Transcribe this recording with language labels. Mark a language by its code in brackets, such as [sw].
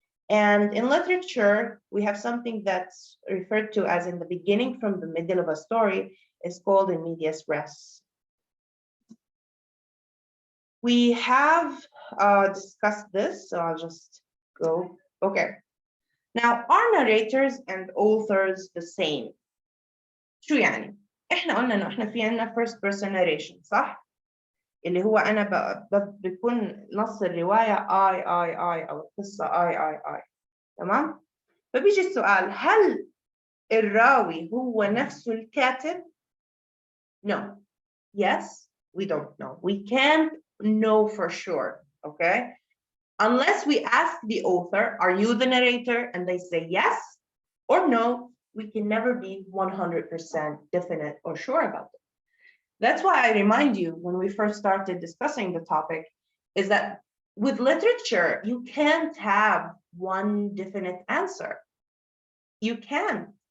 [en] And in literature, we have something that's referred to as in the beginning from the middle of a story is called in medias res. We have discussed this, so I'll just go. Okay. Now, are narrators and authors the same? [ar] شو يعني؟ احنا قلنا انه احنا في عندنا [en] first person narration، [ar] صح؟ اللي هو انا بيكون نص الروايه I او القصه I. تمام؟ فبيجي السؤال، هل الراوي هو نفسه الكاتب؟ No. [en] Yes, we don't know. We can't know for sure, okay? Unless we ask the author, are you the narrator? And they say yes or no, we can never be 100% definite or sure about it. That's why I remind you when we first started discussing the topic is that with literature, you can't have one definite answer. You can.